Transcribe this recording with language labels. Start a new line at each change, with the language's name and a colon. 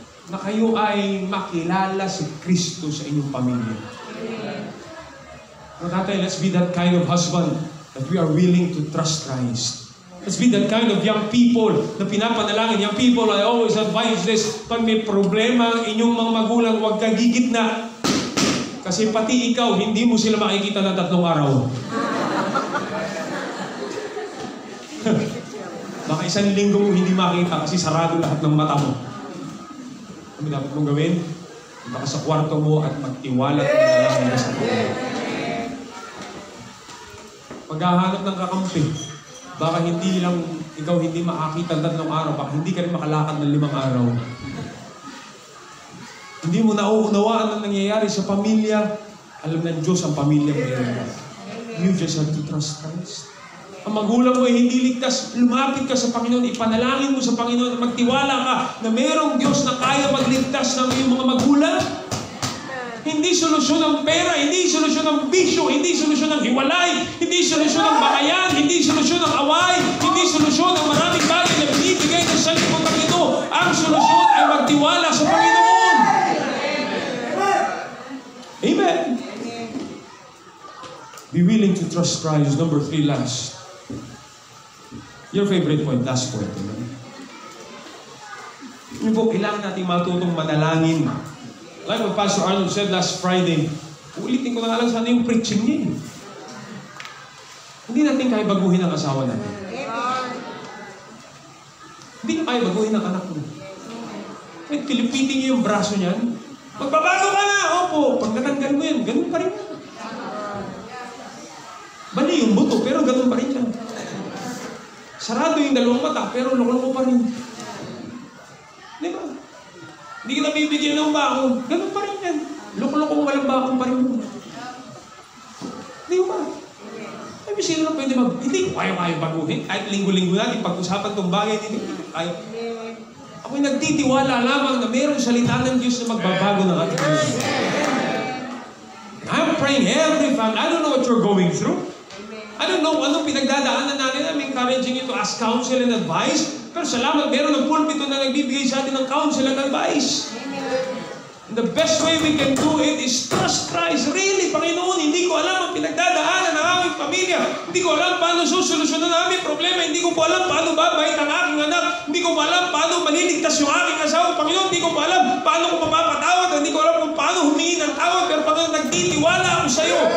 Filipino: Na kayo ay makilala si Kristo sa inyong pamilya.
English: Mga tatay, let's be that kind of husband that we are willing to trust Christ. Let's be that kind of young people
Filipino: na pinapanalangin.
English: Young people, I always advise this,
Filipino: pag may problema ang inyong mga magulang, huwag ka gigitna. Kasi pati ikaw, hindi mo sila makikita ng 3 araw. Baka 1 linggo mo hindi makita kasi sarado lahat ng mata mo. Ano dapat mong gawin? Punta ka sa kwarto mo at magtiwala at manalangin ka sa Panginoon. Paghahanap ng kakampi, baka hindi lang ikaw hindi makakita ng 3 araw, baka hindi ka rin makalakad ng 5 araw. Hindi mo nauunawaan ang nangyayari sa pamilya. Alam ng Diyos ang pamilya mo.
English: You just have to trust Christ.
Filipino: Ang magulang mo ay hindi ligtas, lumapit ka sa Panginoon, ipanalangin mo sa Panginoon, magtiwala ka na mayroong Diyos na kaya magligtas ng iyong mga magulang. Hindi solusyon ng pera, hindi solusyon ng bisyo, hindi solusyon ng hiwalay, hindi solusyon ng bakayan, hindi solusyon ng away, hindi solusyon ng maraming bagay na binibigay ng salimutan ito. Ang solusyon ay magtiwala sa Panginoon. Amen.
English: Be willing to trust Christ. Number 3, last. Your favorite point, last point.
Filipino: Yun po, kailangan natin matutong manalangin.
English: Like what Pastor Arnold said last Friday,
Filipino: ulitin ko na lang sana yung preaching niya. Hindi natin kaya baguhin ang asawa natin. Hindi na kaya baguhin ang anak mo. Kahit kilipitin niyo yung braso niyan, magbabago ka na! Opo, pag natanggal mo yan, ganun pa rin. Bali yung buto, pero ganun pa rin siya. Sarado yung 2 mata, pero loko-loko pa rin. Di ba? Hindi kita bibigyan ng bakong, ganun pa rin yan. Loko-loko walang bakong pa rin. Di ba? Ay, sino na pwede hindi ko kayo baguhin. Kahit linggo-linggo natin, pag-usapan itong bagay, hindi ko kayo. Ako'y nagtitiwala lamang na mayroong salita ng Diyos na magbabago ng ating Diyos.
English: I'm praying every family. I don't know what you're going through. I don't know
Filipino: anong pinagdadaanan natin.
English: I'm encouraging you to ask counsel and advice.
Filipino: Pero salamat, meron ng pulpito na nagbibigay sa atin ng
English: counsel and advice. And the best way we can do it is trust Christ.
Filipino: Really, Panginoon, hindi ko alam ang pinagdadaanan ng aming pamilya. Hindi ko alam paano susolusyonan ang aming problema. Hindi ko po alam paano babait ang aking anak. Hindi ko po alam paano maliligtas yung aking asawa. Panginoon, hindi ko po alam paano ko mapapatawad. Hindi ko alam kung paano humingi ng tawad. Pero Panginoon, nagtitiwala ako sa iyo.